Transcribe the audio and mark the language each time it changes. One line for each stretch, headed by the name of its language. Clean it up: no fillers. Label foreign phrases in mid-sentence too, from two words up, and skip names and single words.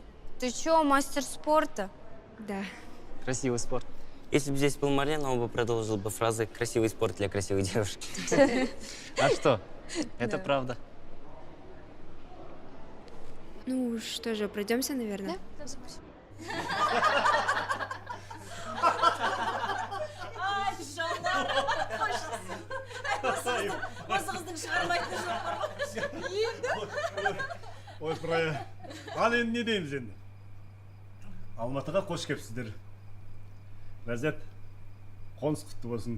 Russian: Ты чё, мастер спорта? Да. Красивый спорт. Если бы здесь был Марлен, он бы продолжил бы фразы «красивый спорт для красивой девушки». А что? Это правда. Ну что же, пройдемся, наверное?
Kazakh: Ойпыр-ай, ал енді не дейміз енді? Алматыға қош кепсіздер. Ләззат, қоныс құтты болсын.